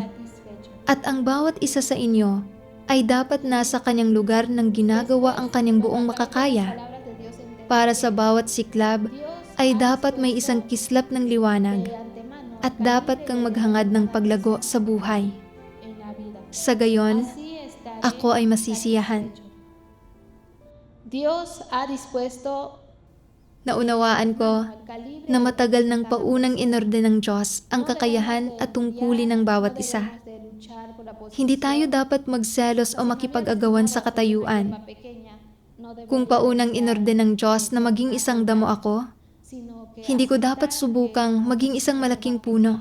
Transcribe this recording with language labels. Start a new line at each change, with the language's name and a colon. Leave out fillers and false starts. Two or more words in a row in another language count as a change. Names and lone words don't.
Filipino: At ang bawat isa sa inyo ay dapat nasa kanyang lugar nang ginagawa ang kanyang buong makakaya. Para sa bawat siklab ay dapat may isang kislap ng liwanag at dapat kang maghangad ng paglago sa buhay. Sa gayon, ako ay masisiyahan.
Spanish: Dios ha dispuesto
Filipino: Naunawaan ko na matagal ng paunang inorde ng Diyos ang kakayahan at tungkulin ng bawat isa. Hindi tayo dapat magselos o makipag-agawan sa katayuan. Kung paunang inorde ng Diyos na maging isang damo ako, hindi ko dapat subukang maging isang malaking puno.